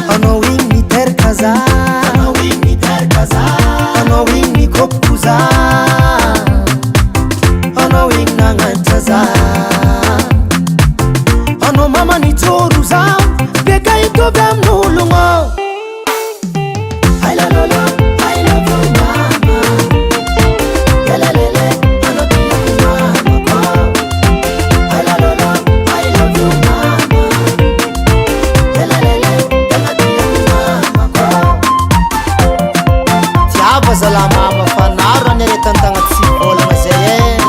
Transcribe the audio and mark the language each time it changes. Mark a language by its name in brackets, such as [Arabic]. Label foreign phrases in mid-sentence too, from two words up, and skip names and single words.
[Malagasy] Anao igny miteraka za. Anao igny miteraka za. Anao igny mikopoko za. Anao igny nagnanitra za. Anao mama nijoro za. Beka hitovy amin'ologno. Ay la la la, [English] I love you mama. Ya la la la, [Malagasy] anao tiako mama ko. Ay la la la, [English] I love you mama. Ya la la la, [Malagasy] anao tiako mama ko. Tiava zala mama fa naro any are tantagna tsy volagna zay e.